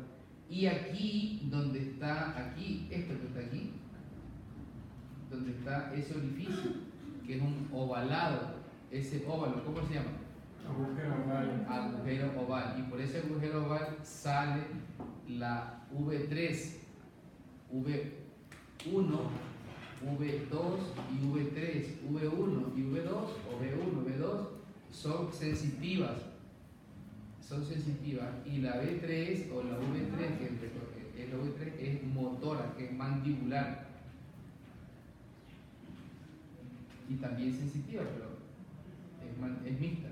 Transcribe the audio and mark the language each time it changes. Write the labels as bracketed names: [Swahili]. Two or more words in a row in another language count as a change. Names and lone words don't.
[Spanish] Y aquí, donde está, aquí, esto que está aquí, donde está ese orificio, que es un ovalado, ese óvalo, ¿cómo se llama? Agujero oval. Agujero oval. Y por ese agujero oval sale la V3, V1, V2 y V3. V1 y V2, o V1, V2, son sensitivas. Y la V3 o la V3, que es la V3, es motora, que es mandibular. Y también sensitiva, pero es mixta.